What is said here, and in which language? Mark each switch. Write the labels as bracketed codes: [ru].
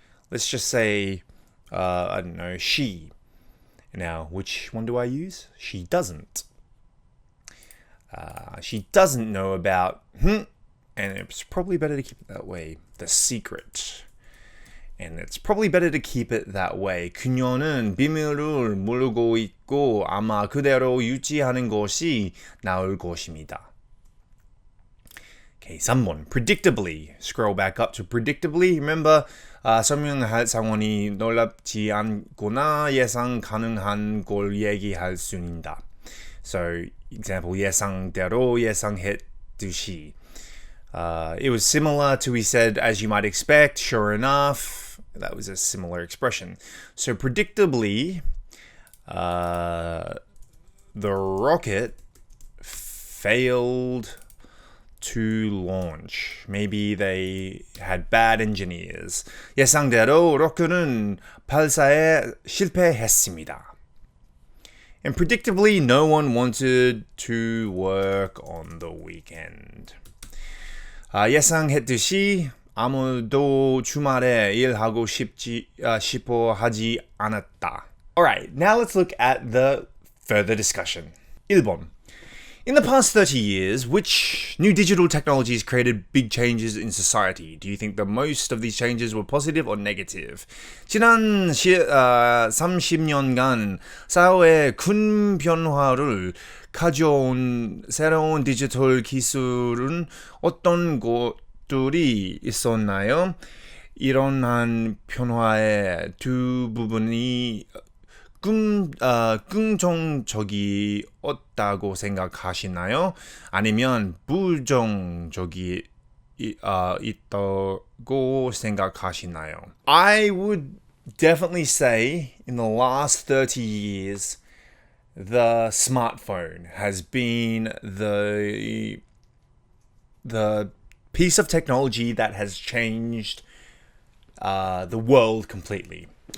[en] Let's just say, I don't know, she. Now, which one do I use? She doesn't. She doesn't know about, and it's probably better to keep it that way. The secret. And it's probably better to keep it that way. [ko] 그녀는 비밀을 모르고 있고 아마 그대로 유지하는 것이 나을 것입니다. [en] Okay, 3번. Predictably. Scroll back up to predictably. Remember, [ko] 설명할 상황이 놀랍지 않거나 예상 가능한 걸 얘기할 수 있다. [en] So, example, [ko] 예상대로 예상했듯이. [en] It was similar to, we said, as you might expect, sure enough. That was a similar expression. So predictably, the rocket failed to launch. Maybe they had bad engineers. [ko] 예상대로 로켓은 발사에 실패했습니다. [en] And predictably, no one wanted to work on the weekend. [ko] 예상했듯이 아무도 주말에 일하고 싶어 하지 않았다. [en] Alright, now let's look at the further discussion. [ko] 1번. [en] In the past 30 years, which new digital technologies created big changes in society? Do you think the most of these changes were positive or negative? [ko] 지난 30년간 사회에 큰 변화를 가져온 새로운 디지털 기술은 어떤 것들이 있었나요? 이러한 변화의 두 부분이 긍정적이었다고 생각하시나요? 아니면 부정적이 있다고 생각하시나요? [en] I would definitely say in the last 30 years the smartphone has been the piece of technology that has changed the world completely.